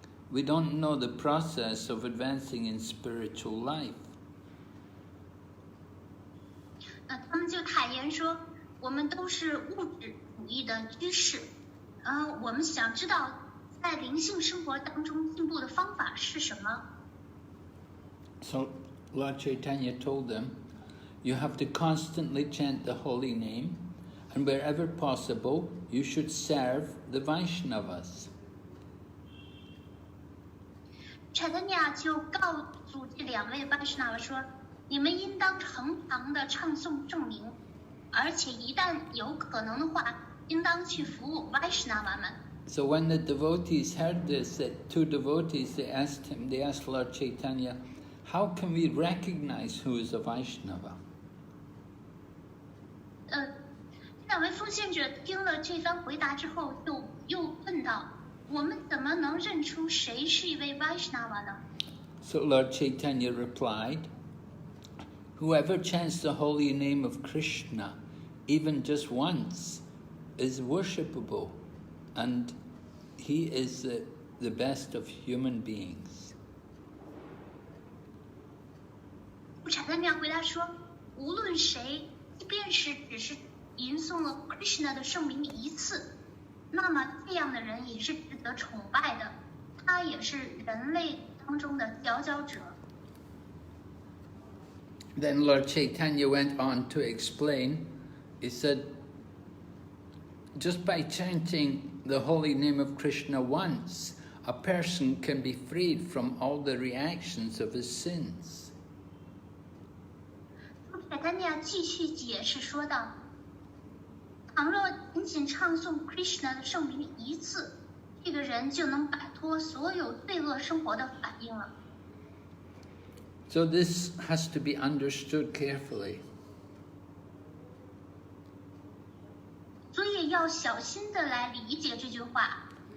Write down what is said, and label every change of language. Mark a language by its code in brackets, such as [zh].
[en] We don't know the process of advancing in spiritual life. [zh] 他们就坦言说，我们都是物质主义的居士，我们想知道在灵性生活当中进步的方法是什么。 [en] So Lord Chaitanya told them, you have to constantly chant the holy name, and wherever possible, you should serve the Vaishnavas. [zh] 柴坦尼亚就告诉这2位巴什纳瓦说，你们应当常常的唱诵圣名，而且一旦有可能的话，应当去服务巴什纳瓦们。 [en] So when the devotees heard this, that 2 devotees, they asked Lord Chaitanya, how can we recognize who is a Vaishnava? [zh] 这2位奉献者听了这番回答之后，又问道，我们怎么能认出谁是一位 Vaishnava 呢？ [en] So Lord Chaitanya replied, whoever chants the holy name of Krishna, even just once, is worshipable, and he is the best of human beings. [zh] 柴坦尼亚回答说，无论谁，即便是只是吟诵了 Krishna 的圣名1次，那么这样的人也是值得崇拜的，他也是人类当中的佼佼者。 [en] Then Lord Chaitanya went on to explain, he said, just by chanting the holy name of Krishna once, a person can be freed from all the reactions of his sins. [zh] 柴坦尼亚继续解释说道，倘若仅唱诵 Krishna 的圣名1次，这个人就能摆脱所有罪恶生活的反应了。 [en] So this has to be understood carefully. [zh] 所以要小心的来理解这句话。